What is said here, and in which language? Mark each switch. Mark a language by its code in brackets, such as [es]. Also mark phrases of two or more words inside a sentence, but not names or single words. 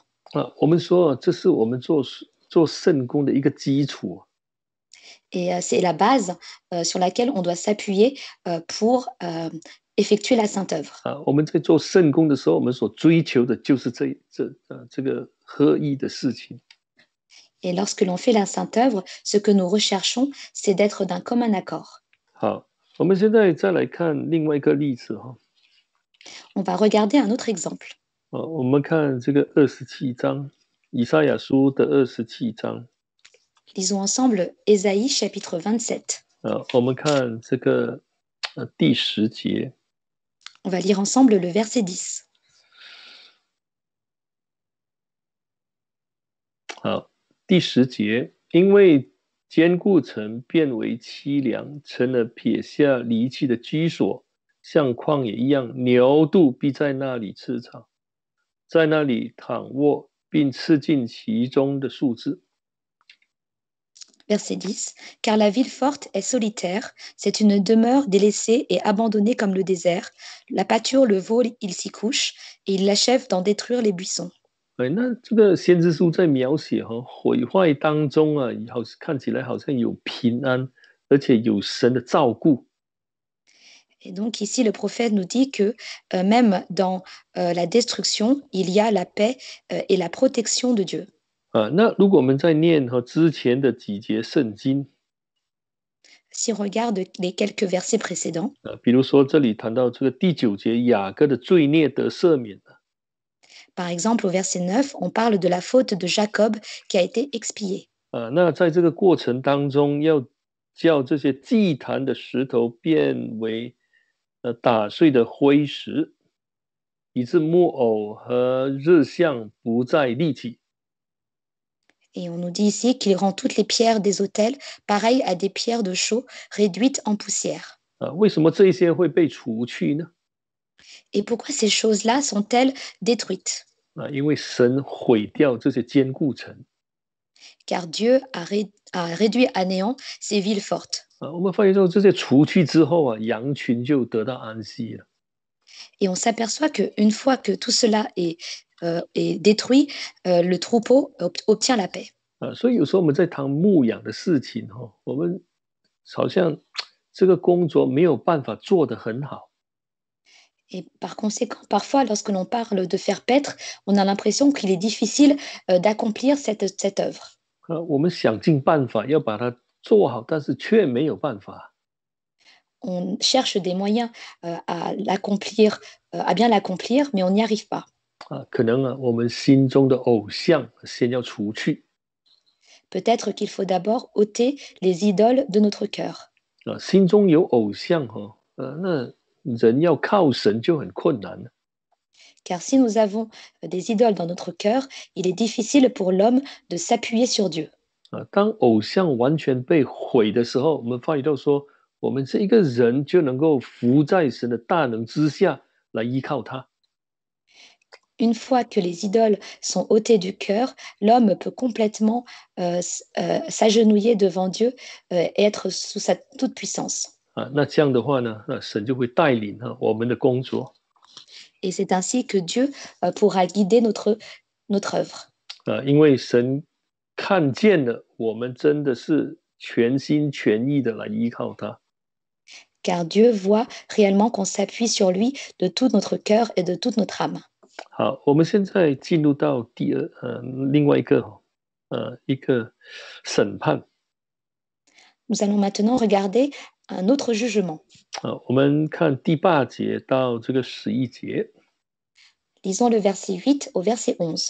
[zh] 我们说这是我们做圣工的一个基础。 [fr] Et c'est la base sur laquelle on doit s'appuyer pour effectuer la sainte œuvre. [zh] 我们在做圣工的时候，我们所追求的就是这个合一的事情。 [fr] Et lorsque l'on fait la sainte œuvre, ce que nous recherchons, c'est d'être d'un commun accord. [zh] 好，我们现在再来看另外一个例子 [fr] On va regarder un autre exemple. [zh] 我们看这个27章，以赛亚书的27章。 [fr] Lisons ensemble Ésaïe chapitre 27. [zh] 我们看这个第10节。 [fr] On va lire ensemble le verset 10. [zh] 好，第10节，因为坚固城变为凄凉，成了撇下离弃的居所，像旷野一样，牛犊必在那里吃草，在那里躺卧，并吃尽其中的树枝。 [fr] Verset 10. Car la ville forte est solitaire, c'est une demeure délaissée et abandonnée comme le désert. La pâture, le veau, il s'y couche, et il l'achève d'en détruire les buissons. [zh] 那这个先知书在描写毁坏当中看起来好像有平安，而且有神的照顾。 [fr] Et donc ici, le prophète nous dit que même dans la destruction, il y a la paix et la protection de Dieu. [zh] 那如果我们在念之前的几节圣经， [fr] Si on regarde les quelques versets précédents, [zh] 比如说这里谈到这个第9节，雅各的罪孽得赦免了。 [fr] Par exemple, au verset 9, on parle de la faute de Jacob qui a été expiée. [zh] 那在这个过程当中，要叫这些祭坛的石头变为打碎的灰石，以致木偶和日像不再立起。 [fr] Et on nous dit ici qu'il rend toutes les pierres des autels pareilles à des pierres de chaux réduites en poussière. [zh] 为什么这些会被除去呢？ [fr] Et pourquoi ces choses-là sont-elles détruites? [zh] 因为神毁掉这些坚固城。 [fr] Car Dieu a réduit à néant ces villes fortes. [zh] 我们发现说这些除去之后羊群就得到安息了。 [fr] Et on s'aperçoit qu'une fois que tout cela est détruit, le troupeau obtient la paix. [zh] 所以有时候我们在谈牧养的事情我们好像这个工作没有办法做得很好。 [fr] Et par conséquent, parfois, lorsque l'on parle de faire paître, on a l'impression qu'il est difficile d'accomplir cette œuvre. [zh] 我们想尽办法要把它做好，但是却没有办法。 [fr] On cherche des moyens à l'accomplir, à bien l'accomplir, mais on n'y arrive pas. [zh] 可能我们心中的偶像先要除去。 [fr] Peut-être qu'il faut d'abord ôter les idoles de notre cœur. [zh] 心中有偶像那人要靠神就很困难了。 [fr] Car si nous avons des idoles dans notre cœur, il est difficile pour l'homme de s'appuyer sur Dieu. [zh] 当偶像完全被毁的时候，我们发觉到说，我们这一个人就能够伏在神的大能之下来依靠他。 [fr] Une fois que les idoles sont ôtées du cœur, l'homme peut complètement s'agenouiller devant Dieu et être sous sa toute-puissance. [zh] 那这样的话呢，那神就会带领我们的工作。 [fr] Et c'est ainsi que Dieu pourra guider notre œuvre. [zh] 因为神看见了我们真的是全心全意的来依靠他。 [fr] Car Dieu voit réellement qu'on s'appuie sur lui de tout notre cœur et de toute notre âme. [zh] 好，我们现在进入到另外一个审判。 [fr] Nous allons maintenant regarder un autre jugement. [zh] 我们看第8节到这个11节。 [fr] Lisons le verset 8 au verset 11.